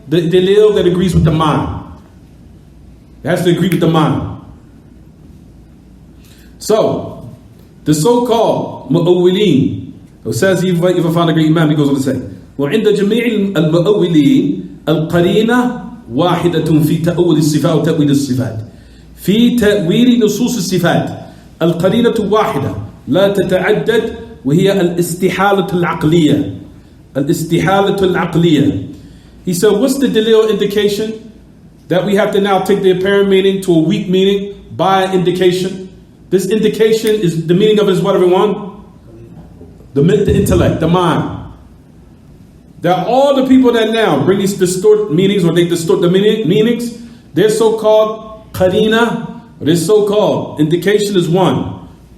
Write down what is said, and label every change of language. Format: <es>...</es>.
<en>The dalil that agrees with the mind. It has to agree with the mind. So, the so-called mu'awwilin, it says, if I find a great imam, he goes on to say,</en> <ar>وعند جميع المؤولين القرينة واحدة في تأويل الصفات وتأويل الصفات. في تأويل نصوص الصفات القرينة واحدة لا تتعدد وهي الاستحالة العقلية. الاستحالة العقلية.</ar> <en>He said, what's the dalil indication that we have to now take the apparent meaning to a weak meaning by indication? This indication is the meaning of it is what everyone? The intellect, the mind. That all the people that now bring these distort meanings or they distort the meanings, their so-called qarina, or their so-called indication is one.</en>